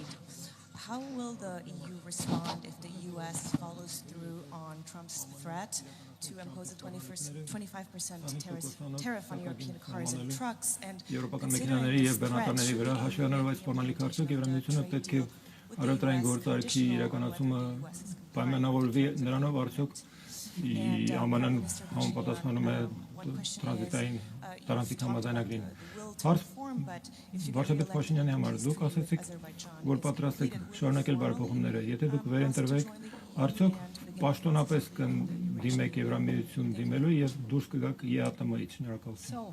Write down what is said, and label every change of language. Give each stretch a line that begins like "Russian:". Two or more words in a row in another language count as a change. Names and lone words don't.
English: How will the EU respond if the US follows through on Trump's threat to impose a 25% tariff on European cars and trucks? And considering this threat,
Armenian: Ամանան համապատասխանում է տրանզիտային տարանցիկ համաձայնագրին։ Վարչապետ Փաշինյանի համար դուք ասացիք, որ պատրաստ եք շարունակել բարեփոխումները, եթե դուք վերընտրվեք, արդյոք պաշտոնապես կդիմեք Եվրամիություն դիմելու եւ դուրս կգաք ԵԱՏՄ-ից։ Շնորհակալություն։